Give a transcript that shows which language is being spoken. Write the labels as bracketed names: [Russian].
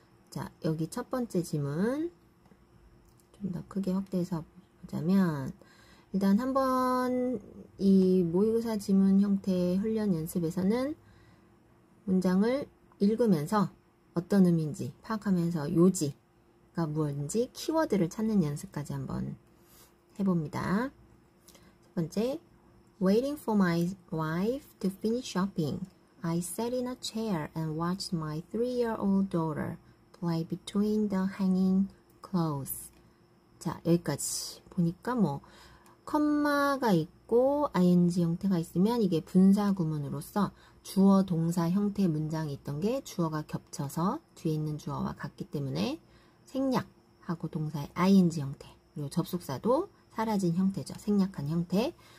[Korean] 자, 여기 첫 번째 지문 좀 더 크게 확대해서 보자면, 일단 한번 이 모의고사 지문 형태 훈련 연습에서는 문장을 읽으면서 어떤 의미인지 파악하면서 요지가 무엇인지 키워드를 찾는 연습까지 한번 해봅니다. [English] 첫 번째, Waiting for my wife to finish shopping, I sat in a chair and watched my 3-year-old daughter play between the hanging clothes. [Korean] 자, 여기까지 보니까 컴마가 있고 ing 형태가 있으면 이게 분사 구문으로서 주어 동사 형태의 문장이 있던 게 주어가 겹쳐서 뒤에 있는 주어와 같기 때문에 생략하고 동사의 ing 형태, 그리고 접속사도 사라진 형태죠. 생략한 형태.